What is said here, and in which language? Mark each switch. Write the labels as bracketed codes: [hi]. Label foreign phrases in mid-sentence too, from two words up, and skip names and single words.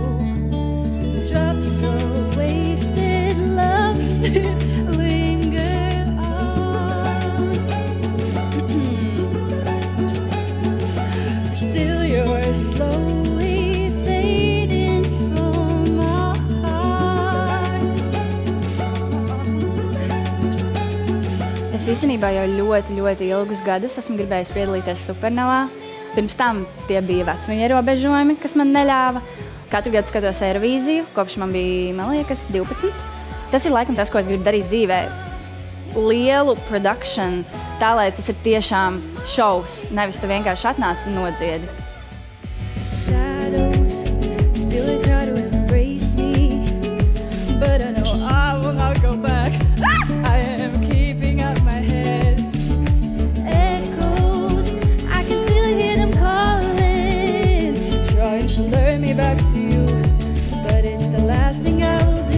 [en] Drops of wasted love still linger on. Still you're slowly fading from my heart. [lv] Es īstenībā jau ļoti ilgus gadus esmu gribējis piedalīties Supernovā. Pirms tam tie bija vecuma ierobežojumi, kas man neļāva. Katru gadu skatos Eirovīziju, kopš man bija, man liekas, 12. Tas ir laikam tas, ko es gribu darīt dzīvē. Lielu produkciju, tā lai tas ir tiešām šovs, nevis tu vienkārši atnāc un nodziedi. [en] Shadows, still they try to embrace me, but I know I will not go back. I am keeping up my head. Echoes, I can still hear them calling, trying to lure me back to you, but it's the last thing I will do.